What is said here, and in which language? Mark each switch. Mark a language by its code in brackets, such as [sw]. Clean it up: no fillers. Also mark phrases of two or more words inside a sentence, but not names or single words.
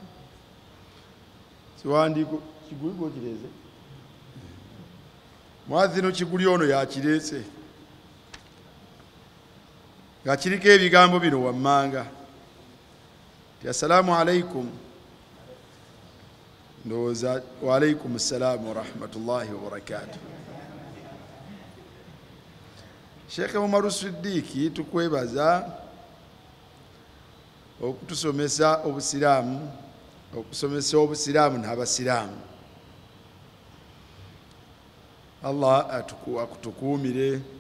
[lg] Kiwandiiko kiguligo kireeze mwadhino kiguli ono yakireese nga kiriko ebigambo bino wammanga ti [ar] السلام عليكم, [lg] ndowooza [ar] وعليكم السلام ورحمة الله وبركاته. [lg] Sheikh Umaru Siddiiki tukwebaza okutusomesa obusiraamu, okusomesa obusiraamu n'abasiraamu. Allah akutukuumire.